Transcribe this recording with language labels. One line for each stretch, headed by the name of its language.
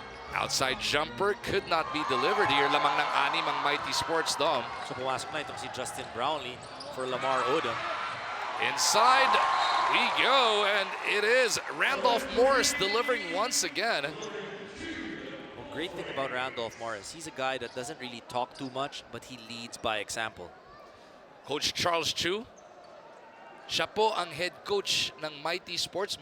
English: Outside jumper could not be delivered here.
Filipino: Lamang ng anim ang Mighty Sports, Dom. So pumasok na itong si Justin Brownlee for Lamar Odom.
English: Inside we go, and it is Randolph Morris delivering once again. Well, great thing about Randolph Morris, he's a guy that doesn't really talk too much, but he leads by example.
Filipino: Coach Charles Chu, siya po ang head coach ng Mighty Sports.